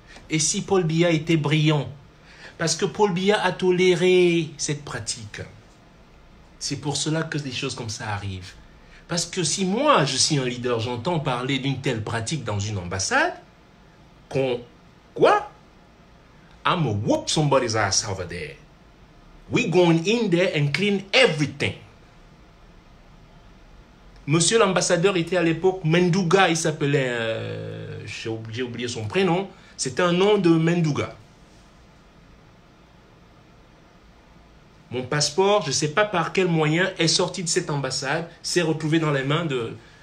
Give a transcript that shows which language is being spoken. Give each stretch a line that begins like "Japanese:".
French: Et si Paul Biya était brillant, parce que Paul Biya a toléré cette pratique, c'est pour cela que des choses comme ça arrivent. Parce que si moi, je suis un leader, j'entends parler d'une telle pratique dans une ambassade, quoi?
English: I'm gonna whoop somebody's ass over there. We going in there and clean everything.
French: Monsieur l'ambassadeur était à l'époque Mendouga, il s'appelait, j'ai oublié son prénom, c'était un nom de Mendouga. Mon passeport, je ne sais pas par quel moyen, est sorti de cette ambassade, s'est retrouvé dans les mains de...